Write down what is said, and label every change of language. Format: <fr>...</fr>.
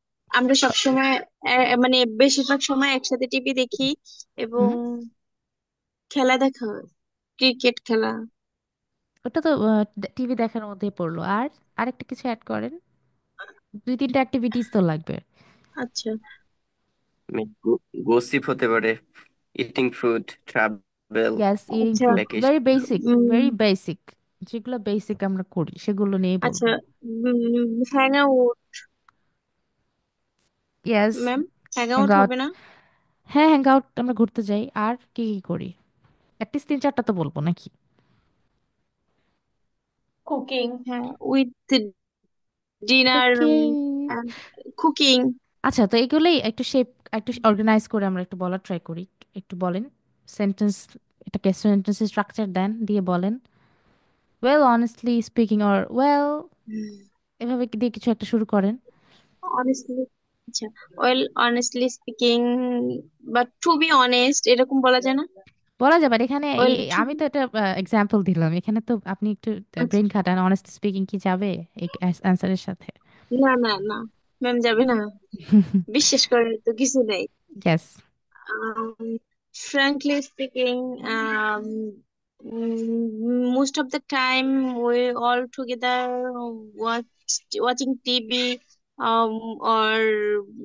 <bn>আমরা সবসময় মানে বেশিরভাগ সময় একসাথে টিভি দেখি এবং হুম, খেলা দেখা হয়, ক্রিকেট খেলা। ওটা তো টিভি দেখার মধ্যেই পড়লো, আর আরেকটা কিছু অ্যাড করেন, দুই তিনটা অ্যাক্টিভিটিস তো লাগবে। আচ্ছা</bn> <en>Gossip হতে পারে, eating food, travel, yes, eating</en> <bn>আচ্ছা</bn> <en>Food, vacation. Very basic, um,</en> <bn>ভেরি বেসিক, যেগুলো বেসিক আমরা করি সেগুলো নিয়েই আচ্ছা, বলবো।</bn> <en>Hang out. Yes, ma'am, hang hang out out.</en> <bn>হবে না? হ্যাঁ, হ্যাং আউট, আমরা ঘুরতে যাই। আর কি কি করি? অ্যাটলিস্ট তিন চারটা তো বলবো নাকি?</bn> <en>Cooking. হ্যাঁ, with dinner, cooking. Cooking.</en> <bn>আচ্ছা, তো এগুলোই একটু শেপ, একটু অর্গানাইজ করে আমরা একটু বলার ট্রাই করি। একটু বলেন সেন্টেন্স, এটাকে সেন্টেন্সের স্ট্রাকচার দেন, দিয়ে বলেন</bn> <en>well honestly speaking or well,</en> <bn>এভাবে দিয়ে কিছু একটা শুরু করেন।</bn> <en>honestly,</en> <bn>আচ্ছা,</bn> <en>well honestly speaking, but to be honest,</en> <bn>এরকম বলা যায় না? বলা যাবে, আর এখানে</bn> <en>well two,</en> <bn>আমি তো এটা এক্সাম্পল দিলাম, এখানে তো আপনি একটু আচ্ছা, ব্রেন খাটান, অনেস্ট স্পিকিং কি যাবে এই অ্যান্সারের সাথে? না না না ম্যাম, যাবে না, বিশ্বাস করার তো কিছু নেই।</bn> <en>Yes. Frankly speaking, most of the time we all together watch watching TV, or</en>